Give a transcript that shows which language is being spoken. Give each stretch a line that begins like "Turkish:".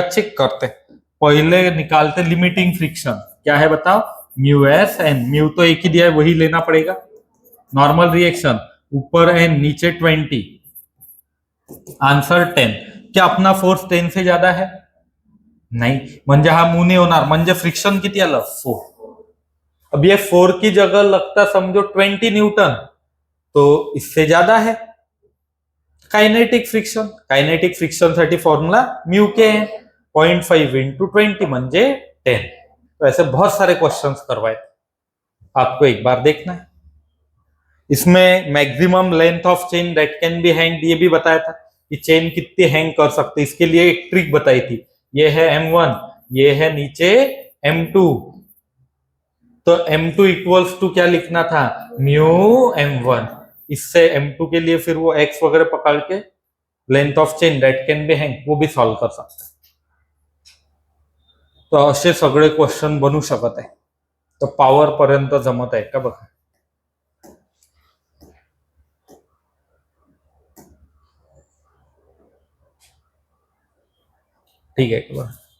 Hindi: Check करते. पहले निकालते लिमिटिंग फ्रिक्शन. क्या है बताओ? Mu S N. म्यू तो एक ही दिया है, वही लेना पड़ेगा. नॉर्मल रिएक्शन, ऊपर एन नीचे 20, आंसर 10. क्या अपना फोर्स 10 से ज्यादा है?
Marathi: नाही, म्हणजे हा मूव नाही होणार. म्हणजे फ्रिक्शन किती आलं? 4.
Hindi: अब ये 4 की जगह लगता समझो 20 न्यूटन, तो इससे ज्यादा है.
Marathi: काइनेटिक फ्रिक्शन, काइनेटिक फ्रिक्शन साठी फॉर्मूला म्यू के 0.5 इंटू 20 म्हणजे 10.
Hindi: तो ऐसे बहुत सारे क्वेश्चंस करवाए, आपको एक बार देखना है. इसमें maximum length of chain that can be hang ये भी बताया था कि चेन कितनी हैंग कर सकते. इसके लिए एक ट्रिक बताई थी. ये है M1, ये है नीचे M2, तो M2 इक्वल्स टू क्या लिखना था? Mu M1. इससे M2 के लिए फिर वो X वगैरह पकड़ के length of chain that can be hang वो भी सॉल्व कर सकते.
Marathi: तो असे सगळे क्वेश्चन बनू शकत आहे. तो पॉवर पर्यंत जमत आहे का बघा. ठीक आहे का?